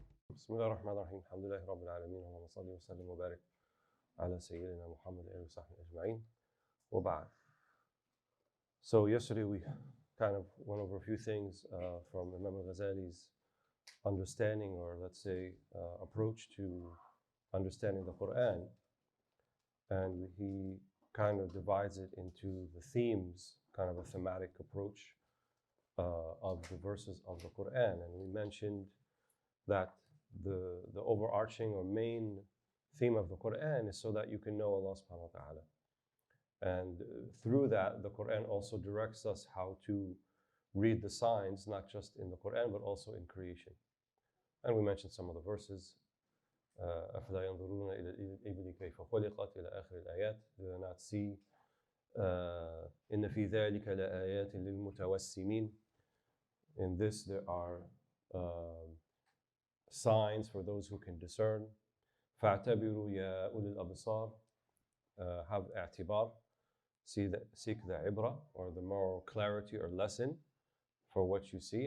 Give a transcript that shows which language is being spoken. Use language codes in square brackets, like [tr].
[ar] بسم الله الرحمن الرحيم الحمد لله رب العالمين اللهم صل وسلم وبارك على سيدنا محمد وصحبه أجمعين وبعد. [en] So yesterday we kind of went over a few things from Imam al-Ghazali's understanding, or let's say approach to understanding the Qur'an, and he kind of divides it into the themes, kind of a thematic approach of the verses of the Qur'an. And we mentioned that the overarching or main theme of the Qur'an is so that you can know Allah subhanahu wa ta'ala. And through that, the Qur'an also directs us how to read the signs, not just in the Qur'an, but also in creation. And we mentioned some of the verses. [ar] أَفَلَا يَنْظُرُونَ إِلَى الْإِبِلِ كَيْفَ خُلِقَتْ إِلَى آخِرِ الْآيَاتِ. [en] Do they not see [ar] إِنَّ فِي ذَلِكَ لَآيَاتٍ لِلْمُتَوَسِّمِينَ. [en] In this there are signs for those who can discern. [ar] فَاعْتَبِرُوا يَا أُولِي الْأَبْصَارِ. [en] Have i'tibar, seek the ibra, or the moral clarity or lesson for what you see.